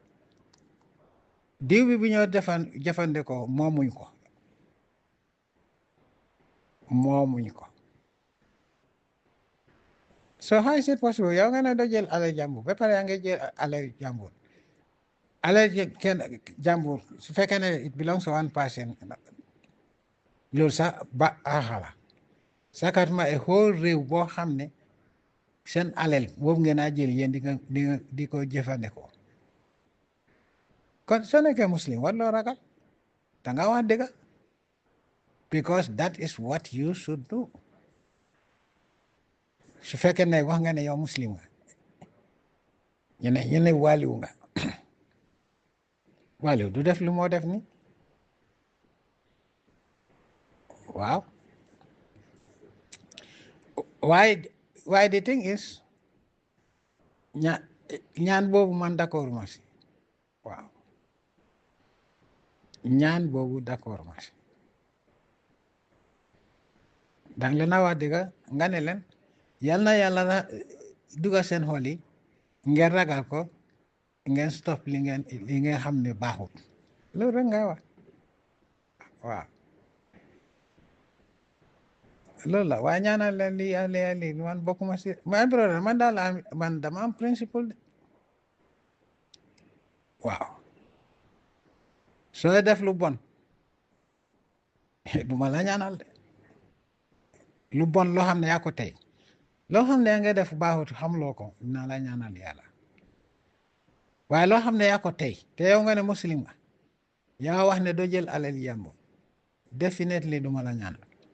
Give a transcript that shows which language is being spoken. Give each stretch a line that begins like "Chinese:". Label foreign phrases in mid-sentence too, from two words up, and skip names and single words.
Wolof: diw bi ñoo jëfandikoo moomuñ ko
English: so how is it possible
Wolof: yow nga ne doo jël alal jàmbur ba pare yaa ngi jël alal jàmbur alal kenn jàmbur su fekkee ne
English: it belongs to one person
Wolof: loolu sax ba axala sakatuma e whole réew boo xam ne seen alal boobu ngeen a jël yéen di ko jëfandikoo kon soo nekkee muslim war loo ragal danga wax dëgg
English: because that is what you should do
Wolof: su fekkee ne wax nga ne yow muslim nga ñu ne waliw nga waliw du def lu moo def ni waaw
English: why the thing is
Wolof: ñaan boobu man d'accord ma si waaw ñaan boobu d'accord ma si dang leen a wax dëgg nga ne leen yal na yàlla na dugal seen xol yi ngeen ragal ko ngeen stop li ngeen xam ne baaxul loolu rek ngay wax waaw loolu la waaye ñaanal leen lii man bokkuma si
English: my brother
Wolof: man daal man dama am principle de waaw soo def lu bon duma la ñaanal de lu bon loo xam ne yaa ko tey loo xam ne yaa nga def baaxut xamloo ko dinaa la ñaanal yàlla waaye loo xam ne yaa ko tey te yow nga ne muslim nga yaa wax ne doo jël alal yàmbur definitely duma la ñaanal